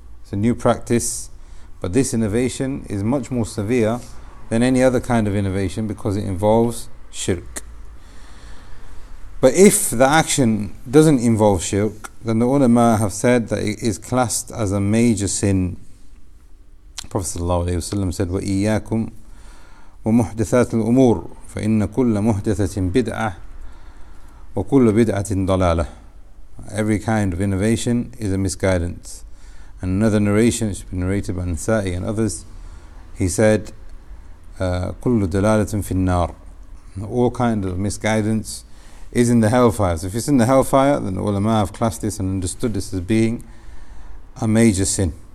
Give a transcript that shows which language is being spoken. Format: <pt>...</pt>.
<en>It's a new practice, but this innovation is much more severe than any other kind of innovation because it involves shirk. But if the action doesn't involve shirk, then the ulama have said that it is classed as a major sin. Prophet ﷺ said,</en> <ar>وَإِيَّاكُمْ وَمُحْدَثَاتِ الْأُمُورِ فَإِنَّ كُلَّ مُحْدَثَةٍ بِدْعَةٍ وَكُلُّ بِدْعَةٍ ضَلَالَةٍ.</ar> <en>Every kind of innovation is a misguidance. And another narration, which has been narrated by Nasa'i and others, he said,</en> <ar>كُلُّ دَلَالَةٍ فِي النَّارِ.</ar> <en>All kind of misguidance is in the hellfire. So if it's in the hellfire, then the ulama have classed this and understood this as being a major sin.</en>